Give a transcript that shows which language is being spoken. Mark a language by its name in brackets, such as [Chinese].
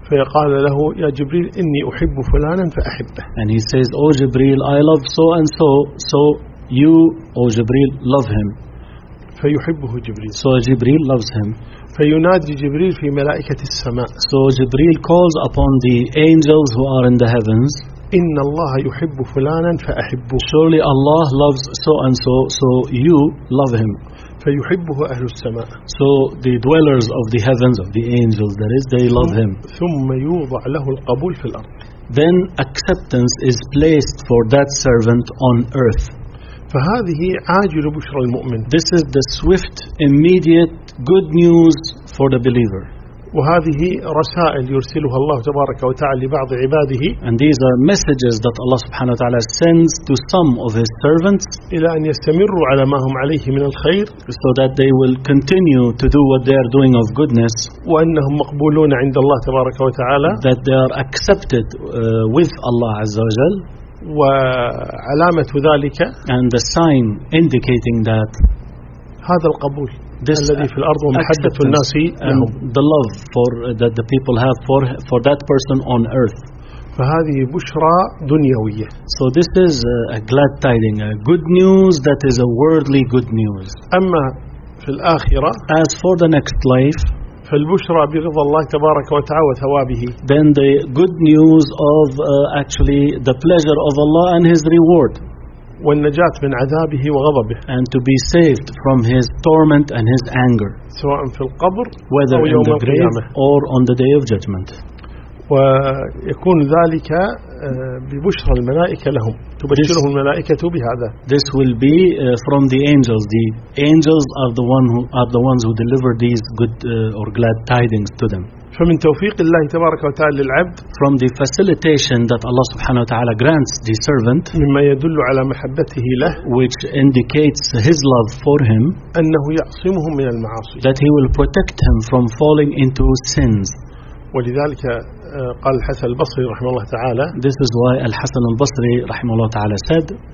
[Arabic] فقال له يا جبريل إني أحب فلانا فأحبه. [English] And he says, "O Jibril, I love so and so, so you, O Jibril, love him." [Arabic] ف فيحبه جبريل. [English] So Jibril loves him. [Arabic] فينادي جبريل في ملائكة السماء. [English] So Jibril calls upon the angels who are in the heavens. [Arabic] إن الله يحب فلانا فأحبه. [English] Surely Allah loves so and so, so you love him. [Arabic] فيحبه أهل السماء. [English] So the dwellers of the heavens, of the angels, that is, they love him. [Arabic] ثم يوضع له القبول في الأرض. [English] Then acceptance is placed for that servant on earth. [Arabic] فهذه عاجل بشرى المؤمن. [English] This is the swift, immediate good news for the believer. [Arabic] وهذه رسائل يرسلها الله تبارك وتعالى لبعض عباده. [English] And these are messages that Allah [Arabic] سبحانه وتعالى [English] sends to some of His servants. [Arabic] إلى أن يستمروا على ما هم عليه من الخير. [English] So that they will continue to do what they are doing of goodness. [Arabic] وأنهم مقبولون عند الله تبارك وتعالى. [English] That they are accepted with Allah [Arabic] عز وجل. وعلامة ذلك. [English] And the sign indicating that. [Arabic] هذا القبول. [English] This [Arabic] الذي في الأرض ومحبة الناس [English] the love for that the people have for that person on earth. [Arabic] فهذه بشرى دنيوية. [English] So this is a glad tiding, a good news that is a worldly good news. [Arabic] أما في الآخرة. [English] As for the next life. [Arabic] فالبشرى برضا الله تبارك وتعالى وثوابه. [English] Then the good news of actually the pleasure of Allah and His reward. [Arabic] والنجاة من عذابه وغضبه. [English] And to be saved from his torment and his anger. [Arabic] سواء في القبر [English] whether [Arabic] أو [English] in the grave or on the day of judgment. [Arabic] ويكون ذلك ببشرى الملائكة لهم. تبشرهم الملائكة بهذا. [English] This will be from the angels. The angels are the one who are the ones who deliver these good or glad tidings to them. [Arabic] فمن توفيق الله تبارك وتعالى للعبد. [English] From the facilitation that Allah [Arabic] سبحانه وتعالى [English] grants the servant. [Arabic] مما يدل على محبته له. [English] Which indicates his love for him. [Arabic] أنه يعصمه من المعاصي. [English] That he will protect him from falling into sins. [Arabic] ولذلك قال الحسن البصري رحمه الله تعالى. [English] This is why الحسن البصري [Arabic] رحمه الله تعالى [English] said.